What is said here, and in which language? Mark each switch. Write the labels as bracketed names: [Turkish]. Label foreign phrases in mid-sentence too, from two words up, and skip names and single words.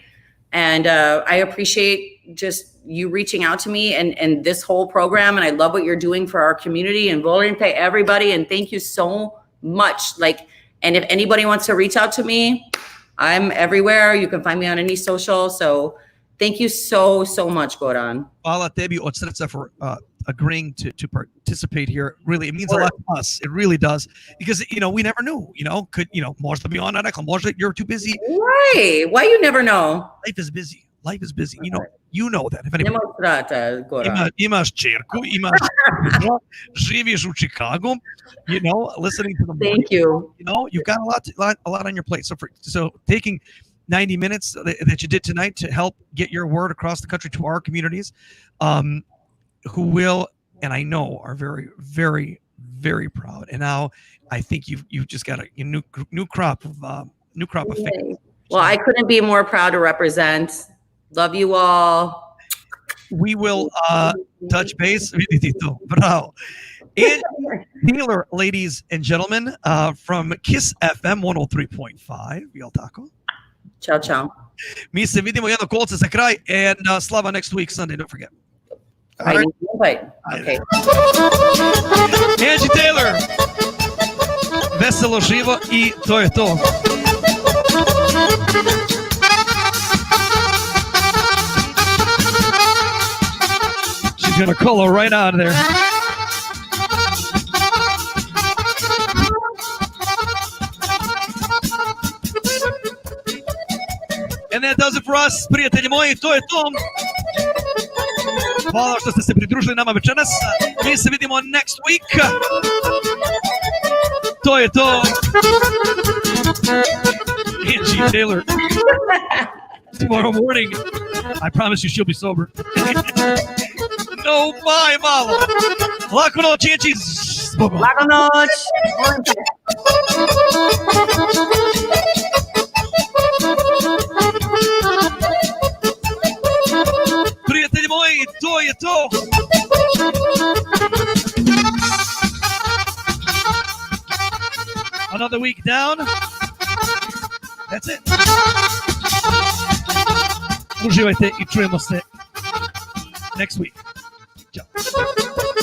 [English] And I appreciate just you reaching out to me and this whole program. And I love what you're doing for our community and volunteer everybody. And thank you so much. Like, and if anybody wants to reach out to me, I'm everywhere. You can find me on any social. So thank you so much, Goran. [Serbian] Hvala tebi od srca [English] for agreeing to participate here. Really, it means a lot to us. It really does. Because, we never knew, [Serbian] možda bi ona rekla, možda [English] you're too busy. Right. Why you never know? Life is busy. You know that. If anybody, [Serbian] Nema strata, Goran. imaš čerku, živiš u Chicago, [English] listening to the morning. Thank you. You've got a lot on your plate. So taking 90 minutes that you did tonight to help get your word across the country to our communities, who will, and I know, are very, very, very proud. And now I think you've just got a new crop of fans. Well, I couldn't be more proud to represent. Love you all. We will touch base. Bravo. Angi Taylor, ladies and gentlemen, from Kiss FM 103.5. [Serbian] Jel tako? [Italian] Ciao, ciao. [Serbian] Mi se vidimo jedno kolce za kraj, [English] and Slava next week, Sunday, don't forget. All right. Okay. Angi Taylor, [Serbian] veselo živo I to je to. [English] She's gonna call her right out of there. And that does it for us, [Serbian] prijatelji moji, to je to. Hvala što ste se pridružili nama večeras. Mi se vidimo [English] next week. [Serbian] To je to. [English] Angi Taylor. Tomorrow morning, I promise you she'll be sober. No, bye, [Serbian] malo. Laku noć, Angi. Laku noć. Prijatelji moji, to je to. [English] Another week down. That's it. [Serbian] Uživajte I čujemo se [English] next week. [Serbian] Ćao.